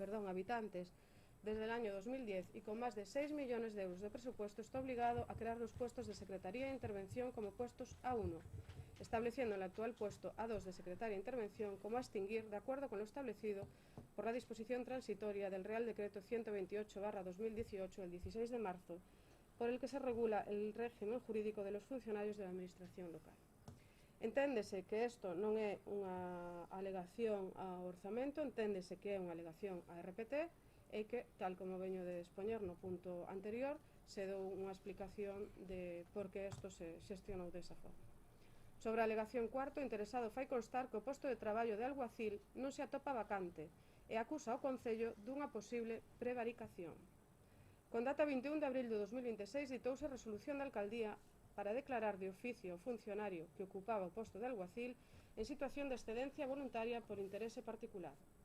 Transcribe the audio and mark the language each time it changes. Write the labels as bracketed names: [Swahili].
[Spanish] habitantes desde el año 2010 y con más de 6 millones de euros de presupuesto está obligado a crear los puestos de Secretaría de Intervención como puestos A1, estableciendo el actual puesto A2 de Secretaria de Intervención como a extinguir de acuerdo con lo establecido por la disposición transitoria del Real Decreto 128/2018 del 16 de marzo, por el que se regula el régimen jurídico de los funcionarios de la Administración local. [Galician] Enténdese que isto non é unha alegación ao orzamento, enténdese que é unha alegación á RPT, e que, tal como veño de expoñer no punto anterior, se dou unha explicación de por que isto se xestionou desa forma. Sobre a alegación cuarto, o interesado fai constar que o posto de traballo de alguacil non se atopa vacante e acusa ao Concello dunha posible prevaricación. Con data 21 de abril de 2026 ditouse resolución da Alcaldía para declarar de oficio o funcionario que ocupaba o posto de alguacil en situación de excedencia voluntaria por interese particular.